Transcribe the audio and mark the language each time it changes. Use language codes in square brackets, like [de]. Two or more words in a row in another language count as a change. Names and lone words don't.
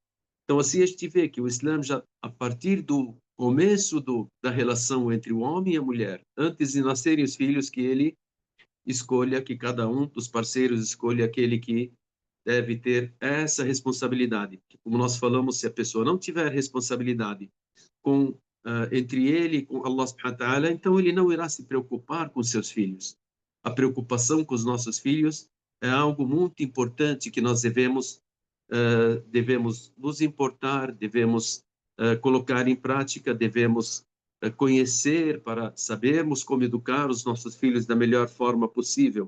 [pt] Então, assim a gente vê que o Islã já, a partir do começo da relação entre o homem e a mulher, antes de nascerem os filhos, que ele escolha, que cada um dos parceiros escolha aquele que deve ter essa responsabilidade. Como nós falamos, se a pessoa não tiver responsabilidade com entre ele e com [ar] الله سبحانه وتعالى, [pt] então ele não irá se preocupar com seus filhos. A preocupação com os nossos filhos é algo muito importante que nós devemos nos importar, devemos colocar em prática, devemos conhecer para sabermos como educar os nossos filhos da melhor forma possível.